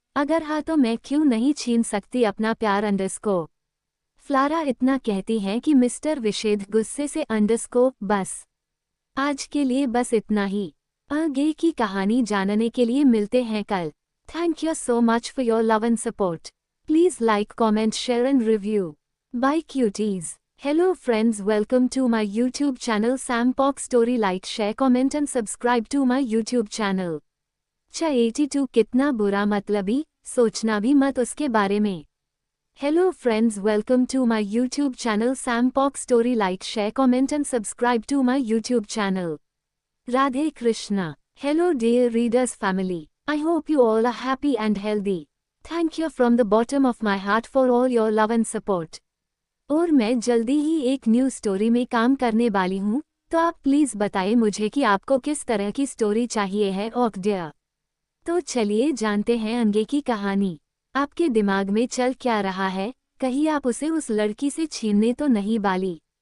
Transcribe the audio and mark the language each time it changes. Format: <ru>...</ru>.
<hi>अगर हाँ तो मैं क्यों नहीं छीन सकती अपना प्यार _ फ्लारा इतना कहती हैं कि मिस्टर विशेद गुस्से से _ बस आज के लिए बस इतना ही, आगे की कहानी जानने के लिए मिलते हैं कल।</hi> <en>Thank you so much for your love and support. Please like, comment, share and review. Bye cuties. Hello friends, welcome to my YouTube channel Sampok Story. Like, share, comment and subscribe to my YouTube channel.</en> <hi>82 कितना बुरा मतलबी, सोचना भी मत उसके बारे में।</hi> <en>Hello friends, welcome to my YouTube channel Sampok Story. Like, share, comment and subscribe to my YouTube channel. Radhe Krishna. Hello dear readers family. I hope you all are happy and healthy. Thank you from the bottom of my heart for all your love and support.</en> <hi>और मैं जल्दी ही एक new story में काम करने वाली हूँ, तो आप प्लीज़ बताएं मुझे कि आपको किस तरह की स्टोरी चाहिए है ओक डियर। तो चलिए जानते हैं आगे की कहानी। आपके दिमाग में चल क्या रहा है, कहीं आप उसे उस लड़की से छीनने तो नहीं वाली?</hi>